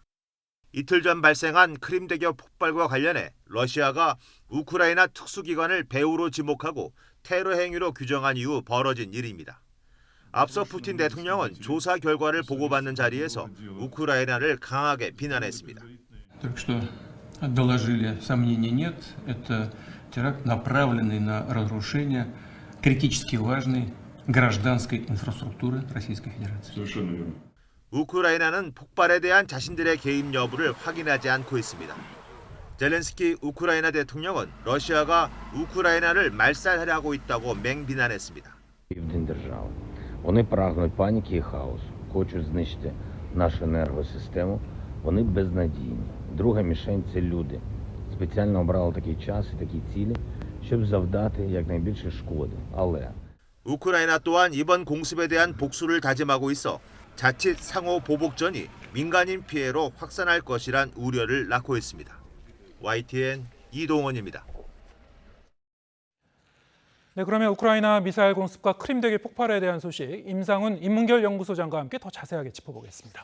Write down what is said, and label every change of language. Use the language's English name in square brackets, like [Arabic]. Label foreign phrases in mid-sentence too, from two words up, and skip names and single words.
[Korean] 이틀 전 발생한 크림대교 폭발과 관련해 러시아가 우크라이나 특수기관을 배후로 지목하고 테러 행위로 규정한 이후 벌어진 일입니다. 앞서 푸틴 대통령은 조사 결과를 보고받는 자리에서 우크라이나를 강하게 비난했습니다. [Russian] доложили, сомнений нет. Это теракт, направленный на разрушение критически важной гражданской инфраструктуры Российской Федерации. совершенно верно. [Korean] 우크라이나는 폭발에 대한 자신들의 개입 여부를 확인하지 않고 있습니다. 젤렌스키 우크라이나 대통령은 러시아가 우크라이나를 말살하려고 있다고 맹비난했습니다. [Ukrainian] Вони прагнуть паніки і хаосу, хочуть знищити нашу енергосистему. Вони безнадійні. Друга мішень – це люди. Спеціально обрали такий час і такі цілі, щоб завдати якнайбільше шкоди. Але [Korean] 우크라이나 또한 이번 공습에 대한 복수를 다짐하고 있어 자칫 상호 보복전이 민간인 피해로 확산할 것이란 우려를 낳고 있습니다. YTN 이동원입니다. 네, 그러면 우크라이나 미사일 공습과 크림대교 폭발에 대한 소식 임상훈 인문결 연구소장과 함께 더 자세하게 짚어보겠습니다.